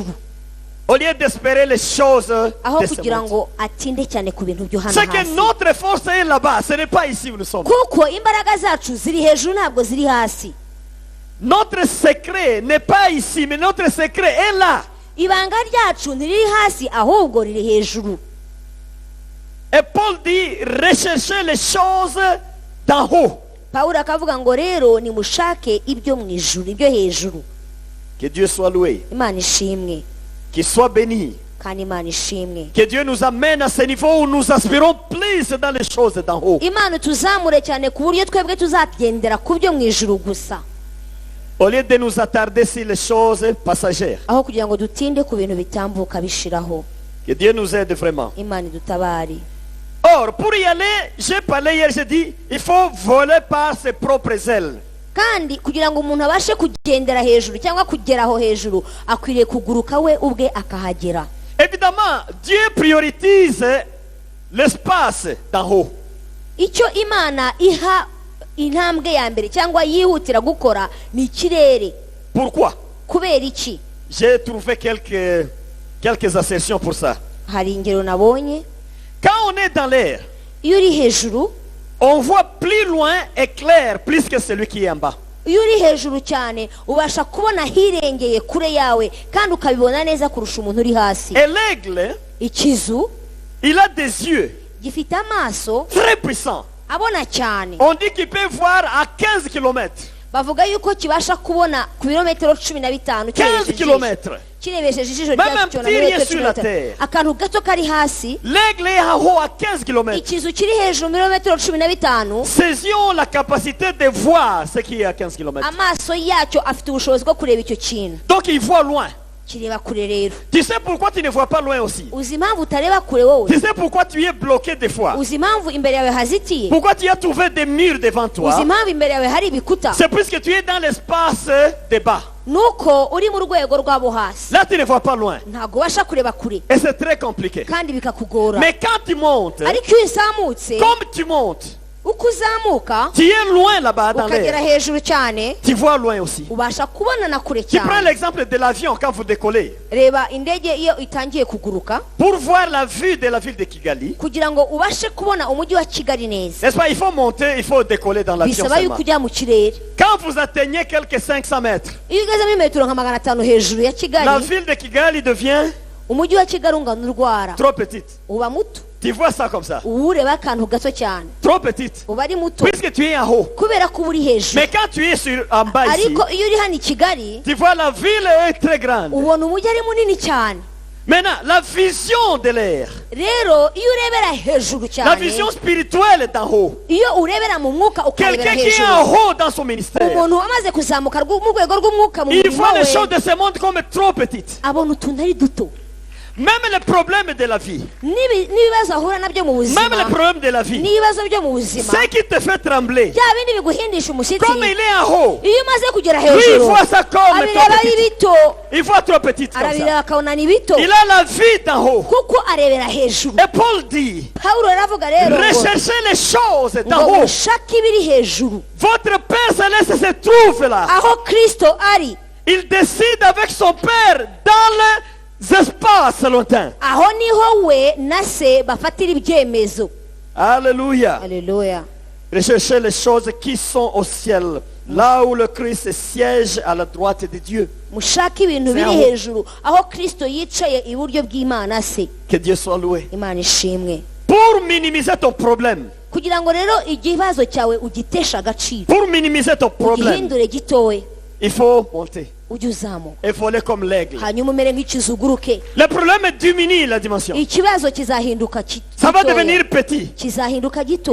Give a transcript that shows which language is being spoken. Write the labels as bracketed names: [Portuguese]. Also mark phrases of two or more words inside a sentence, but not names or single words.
[French] Au lieu d'espérer les choses [Kinyarwanda] aho [French] de ce [Kinyarwanda] kugira [French] monde. [Kinyarwanda] ngo atinde cyane ku bintu byo hano [French] C'est que [Kinyarwanda] hasi. [French] notre force est là-bas. Ce n'est pas ici où nous sommes. [Kinyarwanda] Kuko imbaraga zacu ziri hejuru ntabwo ziri hasi. [French] Notre secret n'est pas ici, mais notre secret est là. [Kinyarwanda] Ibanga ryacu ntiriri hasi ahubwo riri hejuru. [French] Et Paul dit, recherchez les choses d'en haut. [Kinyarwanda] Pawulo akavuga ngo rero nimushake ibyo mu ijuru, ibyo hejuru. [French] Que Dieu soit loué, [Kinyarwanda] Imana ishimwe [French] qu'il soit béni. [Kinyarwanda] kandi Imana ishimwe. [French] Que Dieu nous amène à ce niveau où nous aspirons plus dans les choses d'en haut. [Kinyarwanda] Imana tuzamure cyane ku buryo twebwe tuzagendera ku byo mu ijuru gusa, [French] Au lieu de nous attarder sur les choses passagères. [Kinyarwanda] aho kugira ngo dutinde ku bintu bitambuka bishiraho. [French] Que Dieu nous aide vraiment. [Kinyarwanda] Imana idutabare. [French] Or, pour y aller, j'ai parlé hier, j'ai dit, il faut voler par ses propres ailes. [Kinyarwanda] Kandi kugira ngo umuntu abashe kugendera hejuru cyangwa kugera aho hejuru, akwiriye kuguruka we ubwe akahagera. [French] Évidemment, Dieu priorise l'espace d'en haut. [Kinyarwanda] Icyo Imana iha intambwe ya mbere cyangwa yihutira gukora ni ikirere. [French] Pourquoi? [Kinyarwanda] Kubera iki? [French] J'ai trouvé quelques assertions pour ça. [Kinyarwanda] Hari ingero nabonye. [French] Quand on est dans l'air, [Kinyarwanda] Iyo uri hejuru, [French] on voit plus loin et clair plus que celui qui est en bas. [Kinyarwanda] iyo uri hejuru cyane ubasha kubona hirengeye kure yawe kandi ukabibona neza kurusha umuntu uri hasi. [French] Et l'aigle, [Kinyarwanda] Ikizu [French] il a des yeux [Kinyarwanda] gifite amaso [French] très puissants. [Kinyarwanda] abona cyane. [French] On dit qu'il peut voir à 15 km. [Kinyarwanda] Bavuga yuko kibasha kubona ku birometero 15 [French] 15 km. [Kinyarwanda] kirebesheje ijisho [French] Même [Kinyarwanda] ryacu [French] un [Kinyarwanda] cyona [French] petit [Kinyarwanda] muri [French] rien sur la terre. [Kinyarwanda] akantu gato kari hasi. [French] L'aigle est en haut à 15 km. [Kinyarwanda] Ikizu kiri hejuru mirometero 15, [French] Ses yeux ont la capacité de voir ce qui est à 15 km. [Kinyarwanda] amaso yacyo afite ubushobozi bwo kureba icyo kintu, [French] Donc il voit loin. [Kinyarwanda] kireba kure rero. [French] Tu sais pourquoi tu ne vois pas loin aussi? [Kinyarwanda] Uzi impamvu utareba kure wowe? [French] Tu sais pourquoi tu es bloqué des fois? [Kinyarwanda] Uzi impamvu imbere yawe hazitiye? [French] Pourquoi tu as trouvé des murs devant [Kinyarwanda] Uzi [French] toi? [Kinyarwanda] impamvu imbere yawe hari ibikuta? [French] C'est puisque tu es dans l'espace de bas. [Kinyarwanda] Nuko uri mu rwego rwabo hasi, [French] Là, tu ne vois pas loin. [Kinyarwanda] ntabwo ubasha kureba kure [French] Et c'est très compliqué. [Kinyarwanda] kandi bikakugora. [French] Mais quand tu montes, [Kinyarwanda] Ariko iyo uzamutse, [French] comme tu montes, [Kinyarwanda] uko uzamuka [French] tu es loin là-bas dans [Kinyarwanda] ukagera [French] l'air. [Kinyarwanda] hejuru cyane, [French] Tu vois loin aussi. [Kinyarwanda] ubasha kubona na kure [French] Tu prends [Kinyarwanda] cyane. [French] l'exemple de l'avion quand vous décollez. [Kinyarwanda] Reba indege iyo itangiye kuguruka, [French] Pour voir la vue de la ville de Kigali, [Kinyarwanda] kugira ngo ubashe kubona umujyi wa Kigali neza, [French] n'est-ce pas, il faut monter, il faut décoller dans l'avion [Kinyarwanda] bisaba [French] seulement. [Kinyarwanda] yuko ujya mu kirere. [French] Quand vous atteignez quelques 500 mètres, [Kinyarwanda] Iyo ugezemo metero nka 500 hejuru ya [French] la Kigali, ville de Kigali devient [Kinyarwanda] umujyi wa Kigali ungana urwara, [French] trop petite. [Kinyarwanda] uba muto. [French] Tu vois ça comme ça. [Kinyarwanda] Uba ureba akantu gato cyane, [French] Trop petite. [Kinyarwanda] uba ari muto [French] Puisque tu es en haut. [Kinyarwanda] kubera ko uba uri hejuru. [French] Mais quand tu es en bas ici, [Kinyarwanda] Ariko iyo uri hano i Kigali, [French] tu vois la ville est très grande. [Kinyarwanda] ubona umujyi ari munini cyane. [French] Maintenant, la vision de l'air, [Kinyarwanda] Rero iyo urebera hejuru [French] la [Kinyarwanda] cyane, [French] vision spirituelle est en haut. [Kinyarwanda] iyo urebera mu mwuka ukarebera [French] Quelqu'un qui est [Kinyarwanda] hejuru, [French] en haut dans son ministère, [Kinyarwanda] umuntu wamaze kuzamuka mu rwego rw'umwuka mu [French] il [Kinyarwanda] murimo [French] voit les [Kinyarwanda] we, [French] choses de ce monde comme trop petites. [Kinyarwanda] abona utuntu ari duto. [French] Même les problèmes de la vie, [Kinyarwanda] n'ibibazo ahura nabyo mu [French] même les [Kinyarwanda] buzima [French] problèmes de la vie, [Kinyarwanda] n'ibibazo byo mu buzima [French] ce qui te fait trembler, [Kinyarwanda] bya bindi biguhindisha umushyitsi [French] comme il est en haut, [Kinyarwanda] iyo umaze kugera [French] lui il [Kinyarwanda] hejuru [French] voit ça comme [Kinyarwanda] abireba [French] trop [Kinyarwanda] ari [French] petit. [Kinyarwanda] bito [French] Il voit trop petit comme [Kinyarwanda] arabireba [French] ça. [Kinyarwanda] akabona ni bito [French] Il a la vie d'en haut. [Kinyarwanda] kuko arebera hejuru [French] Et Paul dit, [Kinyarwanda] pawulo aravuga rero ngo [French] recherchez les choses d'en [Kinyarwanda] ngo [French] haut. [Kinyarwanda] mushake ibiri hejuru [French] Votre Père Céleste se trouve là. [Kinyarwanda] aho kristo ari [French] Il décide avec son Père dans les espaces lointains. [Kinyarwanda] aho niho we na se bafatira ibyemezo [French] Alléluia. [Kinyarwanda] haleluya [French] Recherchez les choses qui sont au ciel, là où le Christ siège à la droite de Dieu. [Kinyarwanda] mushake ibintu biri aho. hejuru aho kristo yicaye iburyo bw'imana se [French] Que Dieu soit loué. [Kinyarwanda] imana ishimwe [French] Pour minimiser ton problème, [Kinyarwanda] kugira ngo rero ikibazo cyawe ugiteshe agaciro [French] pour minimiser ton problème, [Kinyarwanda] ugihindure gitowe [French] il faut monter [Kinyarwanda] ujye uzamuka [French] et voler comme l'aigle. [Kinyarwanda] hanyuma umere nk'ikizuguruke [French] Le problème diminue la dimension. [Kinyarwanda] ikibazo kizahinduka [French] Ça va [Kinyarwanda] gitoya. [French] devenir petit. [Kinyarwanda] kizahinduka gito